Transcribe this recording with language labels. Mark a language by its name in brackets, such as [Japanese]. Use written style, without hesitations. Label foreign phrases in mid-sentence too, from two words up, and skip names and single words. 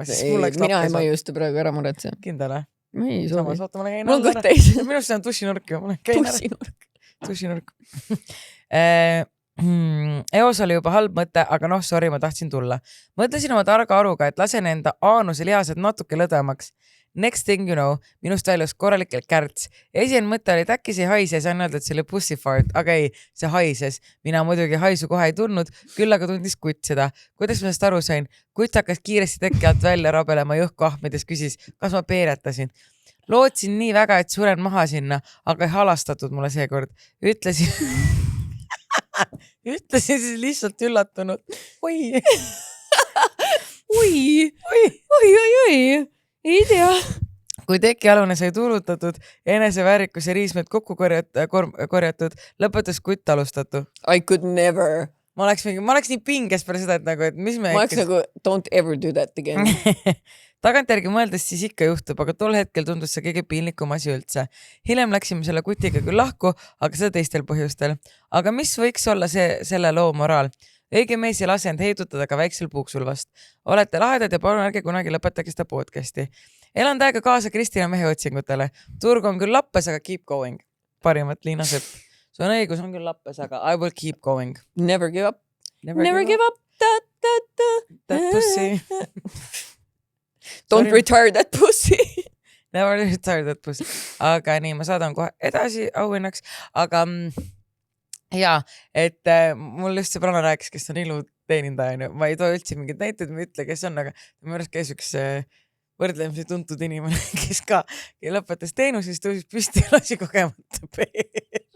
[Estonian] Mina ei maiusta praegu ära muretse. Kindel, Ma ei soovi. Mul on kõik täis. Minust see on tussinurk. Tussinurk. Eos oli juba halb mõte, aga sorry, ma tahtsin tulla. Mõtlesin oma targa aruga, et lasen enda aanuse lihased natuke lõdvemaks. [English] Next thing you know, [Estonian] minust väljus korralikult kärts. Esimene mõte oli, et äkki see haise, sain öelda, et see oli [English] pussy fart, [Estonian] aga ei, see haises. Mina muidugi haisu kohe ei tundnud, küll aga tundis kutt seda. Kuidas ma sellest aru sain? Kutt hakkas kiiresti teki alt välja rabelema jõhku ahmides, küsis, kas ma peeretasin. Lootsin nii väga, et suren maha sinna, aga ei halastatud mulle seekord. Ütlesin siis lihtsalt üllatunud. Oi. Ei tea. Kui tekialune sai tuulutatud, eneseväärikus ja riismed kokku korjatud, lõpetas kutt alustatu. [English] I could never. [Estonian] Ma oleks nii pinges peale seda, et mis me... Ma oleks nagu, [English] don't ever do that again. [Estonian] Tagantjärgi mõeldes siis ikka juhtub, aga tol hetkel tundus see kõige piinlikum asi üldse. Hiljem läksime selle kutiga küll lahku, aga seda teistel põhjustel. Aga mis võiks olla selle loo moraal? Õige mees ei lase end heidutada ka väiksel puuksul vast. Olete lahedad ja palun ärge kunagi lõpetage seda podcasti. Elan täiega kaasa Kristina mehe otsingutele. Turg on küll lappes, aga [English] keep going. [Estonian] Parimat Liina Sepp. See on õigus, on küll lappes, aga [English] I will keep going. Never give up. Never give up. That pussy. Don't retire that pussy. Never retire that pussy. [Estonian] Aga nii, ma saadan kohe edasi auhinnaks. Aga ja, et mul just sõbrana rääkis, kes on iluteenindaja, ma ei too üldse mingeid näiteid, ma ei ütle, kes on, aga minu arust käis üks võrdlemisi tuntud inimene, kes ka lõpetas teenuse, siis tõusis püsti ja lasi kogemata peeru.